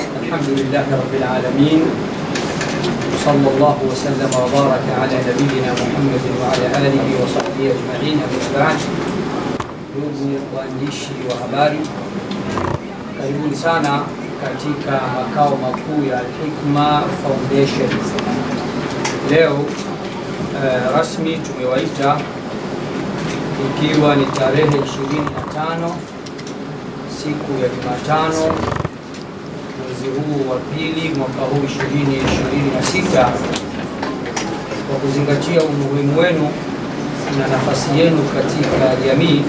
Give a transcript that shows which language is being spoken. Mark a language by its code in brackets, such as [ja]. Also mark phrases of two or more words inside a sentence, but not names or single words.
[ar] الحمد لله رب العالمين، صلى الله وسلم وبارك على نبينا محمد وعلى آله وصحبه أجمعين. أما بعد, [sw] ndugu waandishi wa habari, karibuni sana katika makao makuu ya Al-Hikma Foundation. Leo rasmi tumewaita, ikiwa ni tarehe 25 siku ya Jumatano mwezi huu wa pili mwaka huu 2026, kwa kuzingatia umuhimu wenu na nafasi yenu katika jamii.